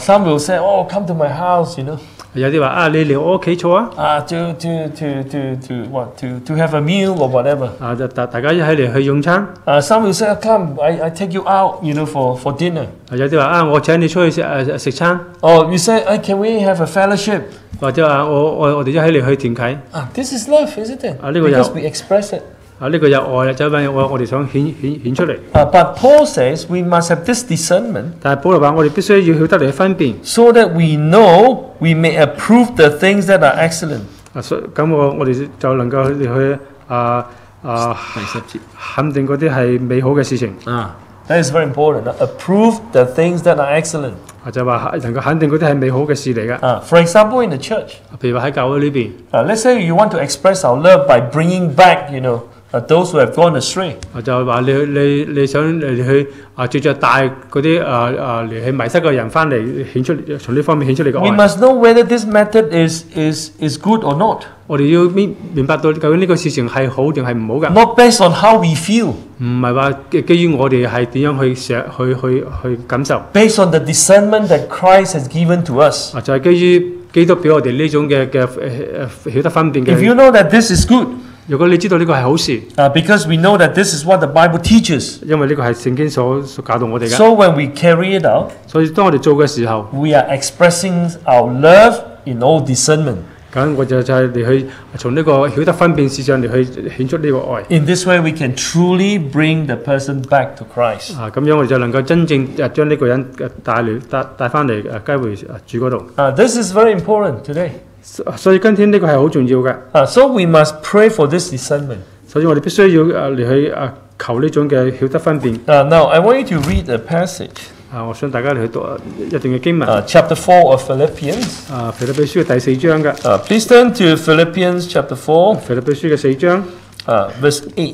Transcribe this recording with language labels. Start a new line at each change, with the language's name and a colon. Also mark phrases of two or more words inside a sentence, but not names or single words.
English: Some will say, come to my house,
Cantonese: 有啲話你嚟我屋企坐啊。
English: to have a meal or whatever.
Cantonese: 大家一齊嚟去用餐。
English: Some will say, come, I take you out, for dinner.
Cantonese: 有啲話我請你出去食餐。
English: Or you say, can we have a fellowship?
Cantonese: 或者話我哋一齊嚟去團契。
English: This is love, isn't it? Because we express it.
Cantonese: 呢個有愛啦，就係我哋想顯出嚟。
English: But Paul says we must have this discernment.
Cantonese: 但係保羅話我哋必須要曉得嚟分辨。
English: So that we know we may approve the things that are excellent.
Cantonese: 咁我哋就能夠嚟去肯定嗰啲係美好嘅事情。
English: That is very important. Approve the things that are excellent.
Cantonese: 就話能夠肯定嗰啲係美好嘅事嚟嘅。
English: For example, in the church,
Cantonese: 譬如話喺教會呢邊，
English: let's say you want to express our love by bringing back, those who have gone astray.
Cantonese: 就係話你想嚟去藉著帶嗰啲嚟去迷失嘅人翻嚟顯出從呢方面顯出你嘅
English: We
Cantonese: 愛。
English: must know whether this method is good or not.
Cantonese: 我哋要明白到究竟呢個事情係好定係唔好㗎，
English: Not based on how we feel,
Cantonese: 唔係話基於我哋係點樣去感受，
English: based on the discernment that Christ has given to us.
Cantonese: 就係基於基督俾我哋呢種嘅曉得分辨
English: If
Cantonese: 嘅。
English: you know that this is good,
Cantonese: 如果你知道呢個係好事，
English: because we know that this is what the Bible teaches,
Cantonese: 因為呢個係聖經所教導我哋嘅，
English: so when we carry it out,
Cantonese: 所以當我哋做嘅時候，
English: we are expressing our love in all discernment.
Cantonese: 咁我就係嚟去從呢個曉得分辨事上嚟去顯出呢個愛。
English: In this way, we can truly bring the person back to Christ.
Cantonese: 咁樣我哋就能夠真正將呢個人帶翻嚟歸回主嗰度。
English: This is very important today.
Cantonese: 所以今天呢個係好重要嘅，
English: So we must pray for this discernment.
Cantonese: 所以我哋必須要嚟去求呢種嘅曉得分辨。
English: Now, I want you to read a passage,
Cantonese: 我想大家嚟去讀一段嘅經文。
English: chapter 4 of Philippians.
Cantonese: 腓立比書嘅第4章嘅，
English: Please turn to Philippians chapter 4,
Cantonese: 腓立比書嘅4章，
English: verse 8.